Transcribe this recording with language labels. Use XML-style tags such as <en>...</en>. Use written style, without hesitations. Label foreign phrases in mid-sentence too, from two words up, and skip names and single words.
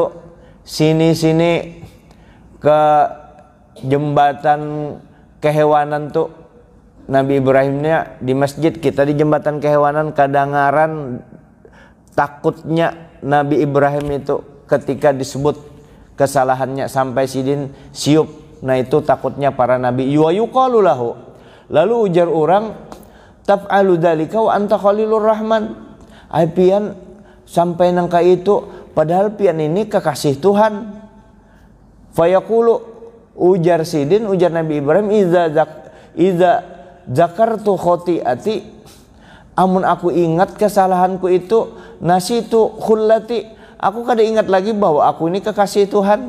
<bjn>Sini ke jembatan kehewanan tuh Nabi Ibrahimnya di masjid, kita di jembatan kehewanan. Kedengaran takutnya Nabi Ibrahim itu ketika disebut kesalahannya sampai sidin siup. Nah itu takutnya para nabi.</bjn> <ar>يقال له,</ar> <bjn>lalu ujar orang,</bjn> <ar>تفعل ذلك وأنت خليل الرحمن.</ar> <bjn>Ai pian sampai nangka itu padahal pian ini kekasih Tuhan. Fayaqulu, ujar sidin, ujar Nabi Ibrahim,</bjn> <ar>إذا ذكرت خطيئتي,</ar> <bjn>amun aku ingat kesalahanku itu,</bjn> <ar>نسيت خلتي,</ar> <bjn>aku kada ingat lagi bahwa aku ini kekasih Tuhan.</bjn>